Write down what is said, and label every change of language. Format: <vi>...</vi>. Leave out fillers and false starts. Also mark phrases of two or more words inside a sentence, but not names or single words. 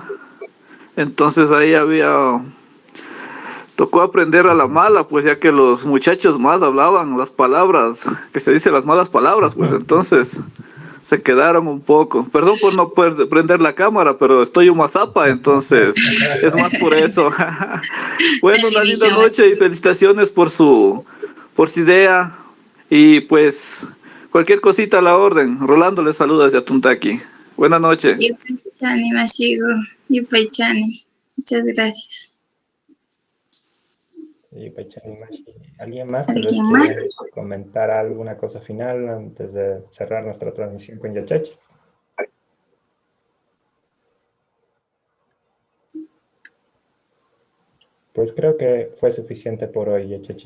<es>Entonces ahí tocó aprender a la mala, pues ya que los muchachos más hablaban las palabras, que se dice las malas palabras, pues entonces se quedaron un poco. Perdón por no poder prender la cámara, pero estoy un mazapa, entonces es más por eso. Bueno, una linda noche y felicitaciones por su idea. Y pues cualquier cosita a la orden. Rolando les saluda desde Atuntaki. Buenas noches.</es> <qu>Yupaychani, Mashigo. Yupaychani.</qu> <es>Muchas gracias.</es> <qu>Yupaychani, Mashi.</qu> <es>¿Alguien más tal vez quiere comentar alguna cosa final antes de cerrar nuestra transmisión con Yachachi? Pues creo que fue suficiente por hoy, Yachachi.</es>